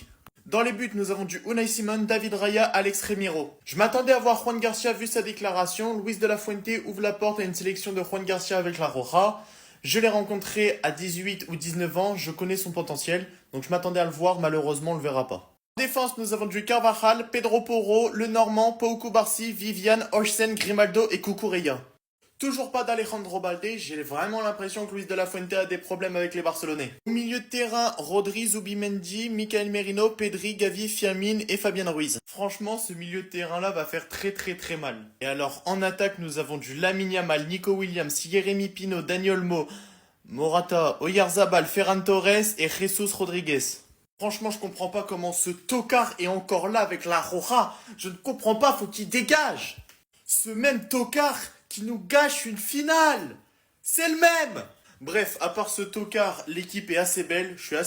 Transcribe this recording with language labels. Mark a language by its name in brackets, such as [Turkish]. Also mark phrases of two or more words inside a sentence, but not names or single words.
[French] Dans les buts, nous avons du Unai Simon, David Raya, Alex Remiro. Je m'attendais à voir Juan Garcia vu sa déclaration. Luis de la Fuente ouvre la porte à une sélection de Juan Garcia avec la Roja. Je l'ai rencontré à 18 ou 19 ans, je connais son potentiel, donc je m'attendais à le voir, malheureusement on le verra pas. En défense, nous avons du Carvajal, Pedro Porro, Lenormand, Pau Cubarsí, Vivian, Higuaín, Grimaldo et Cucurella. Toujours pas d'Alejandro Baldé, j'ai vraiment l'impression que Luis de la Fuente a des problèmes avec les Barcelonais. Au milieu de terrain, Rodri, Zubimendi, Mikel Merino, Pedri, Gavi, Firmin et Fabian Ruiz. Franchement, ce milieu de terrain-là va faire très mal. Et alors, en attaque, nous avons du Lamine Yamal, Nico Williams, Jérémy Pino, Dani Olmo, Morata, Oyarzabal, Ferran Torres et Jesus Rodriguez. Franchement, je comprends pas comment ce tocard est encore là avec la Roja. Je ne comprends pas, faut qu'il dégage. Ce même tocard qui nous gâche une finale. C'est le même. Bref, à part ce tocard, l'équipe est assez belle, je suis assez fier.